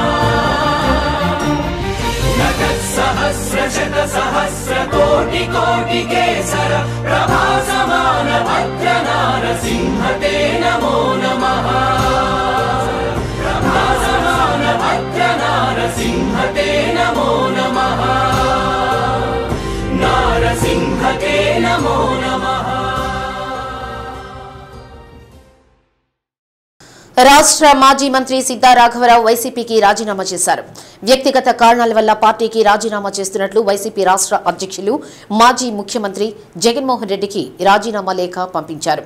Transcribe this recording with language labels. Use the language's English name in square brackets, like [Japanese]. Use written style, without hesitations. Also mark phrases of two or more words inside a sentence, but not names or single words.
[Sanskrit] नटत्सहस्रशतसहस्रकोटिकोटिकेसर प्रभासमान भद्रनारसिंहते नमो नमः प्रभासमान भद्रनारसिंहते नमो नमः नारसिंहते नमो नमः। [Telugu] రాష్ట్ర మాజీ మంత్రి సిద్ధా రాఘవరావు వైసీపీకి రాజీనామా చేశారు. వ్యక్తిగత కారణాల వల్ల పార్టీకి రాజీనామా చేస్తున్నట్లు వైసీపీ రాష్ట్ర అధ్యక్షులు మాజీ ముఖ్యమంత్రి జగన్మోహన్ రెడ్డికి రాజీనామా లేఖ పంపించారు.